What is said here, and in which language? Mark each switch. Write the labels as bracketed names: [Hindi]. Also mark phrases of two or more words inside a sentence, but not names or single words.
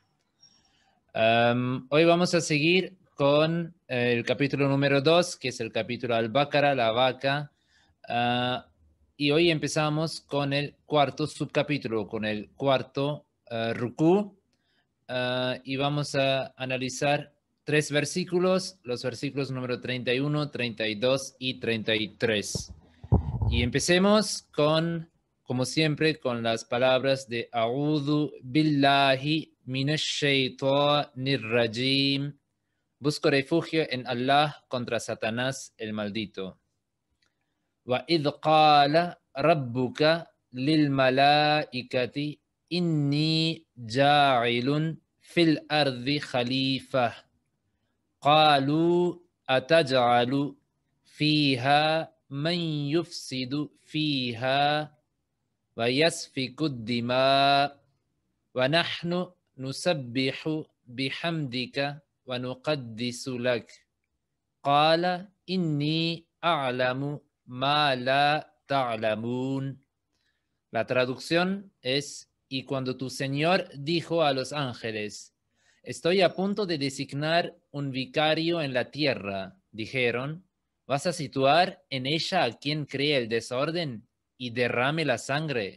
[Spanish] Hoy vamos a seguir con el capítulo número 2, que es el capítulo Al-Baqara, la vaca, y hoy empezamos con el cuarto subcapítulo, con el cuarto Rukú. Y vamos a analizar 3 versículos, los versículos número 31, 32 y 33. Y empecemos con, como siempre, con las palabras de [Arabic] أعوذ بالله من الشيطان الرجيم. [Spanish] Busco refugio en Allah contra Satanás el maldito. [Arabic] وإذ قال ربك للملائكة إني جاعل في الأرض خليفة قالوا أتجعل فيها من يفسد فيها ويسفك الدماء ونحن نسبح بحمدك ونقدس لك قال إني أعلم ما لا تعلمون. [Spanish] La traducción es: y cuando tu Señor dijo a los ángeles, estoy a punto de designar un vicario en la tierra, dijeron, ¿vas a situar en ella a quien cree el desorden y derrame la sangre?